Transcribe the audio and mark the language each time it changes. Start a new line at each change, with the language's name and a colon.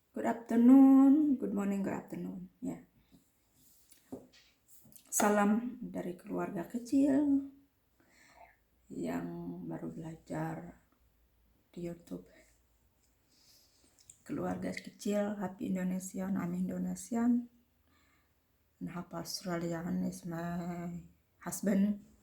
English: afternoon, good morning, good afternoon.
Indonesian: Ya, salam dari keluarga kecil yang baru belajar di YouTube. Keluarga kecil,
English: happy Indonesian, I'm Indonesian, and half Australian is my husband.